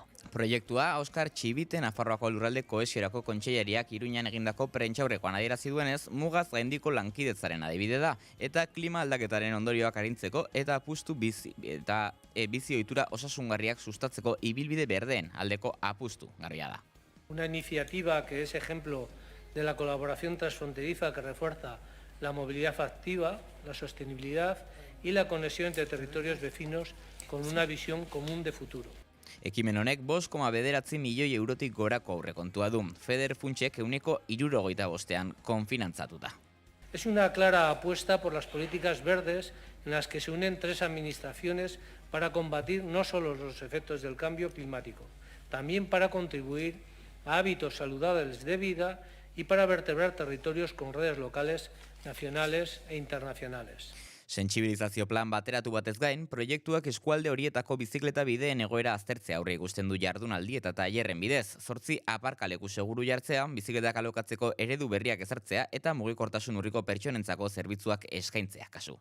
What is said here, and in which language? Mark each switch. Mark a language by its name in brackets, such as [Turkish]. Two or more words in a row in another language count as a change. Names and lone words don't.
[Basque] Proiektua Oskar Txibite Nafarroako lurralde kohesiorako kontseilariak Iruñan egindako prentsaurrekoan adierazi duenez, mugaz gaindiko lankidetzaren adibide da, eta klima aldaketaren ondorioak arintzeko eta apustu bizi ohitura osasungarriak sustatzeko ibilbide berdeen aldeko apustu garbia da. [Spanish] Una iniciativa que es ejemplo de la colaboración transfronteriza que refuerza la movilidad activa, la sostenibilidad y la conexión entre territorios vecinos con una visión común de futuro. [Basque] Ekimen honek 5,9 milioi eurotik gorako aurrekontua du. Feder funtsek 65%an konfinantzatuta. [Spanish] Es una clara apuesta por las políticas verdes en las que se unen 3 administraciones para combatir no solo los efectos del cambio climático, también para contribuir a hábitos saludables de vida y para vertebrar territorios con redes locales, nacionales e internacionales. [Basque] Sentsibilizazio plan bateratu batez gain, proiektuak eskualde horietako bizikleta bideen egoera aztertzea aurre ikusten du jardunaldi eta tailerren bidez. 8 aparkaleku seguru jartzea, bizikletak alokatzeko eredu berriak ezartzea eta mugikortasun urriko pertsonentzako zerbitzuak eskaintzea kasu.